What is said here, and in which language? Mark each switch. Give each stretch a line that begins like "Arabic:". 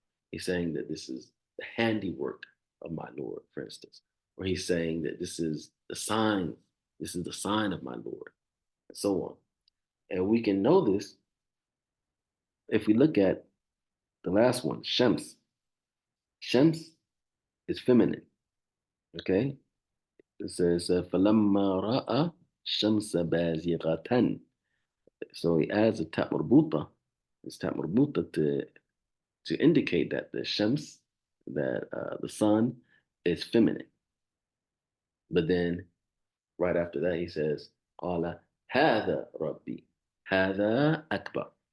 English: He's saying that this is the handiwork of my Lord, for instance. Or he's saying that this is the sign of my Lord, and so on. And we can know this if we look at the last one, Shems. Shems is feminine, okay? It says,
Arabic: فَلَمَّا رَأَى الشَّمْسَ بَازِغَةً.
English: So he adds a ta marbuta, this ta marbuta to indicate that the Shams, that the sun is feminine. But then right after that, he says, "Qala
Arabic: هذا ربي, هذا أكبر.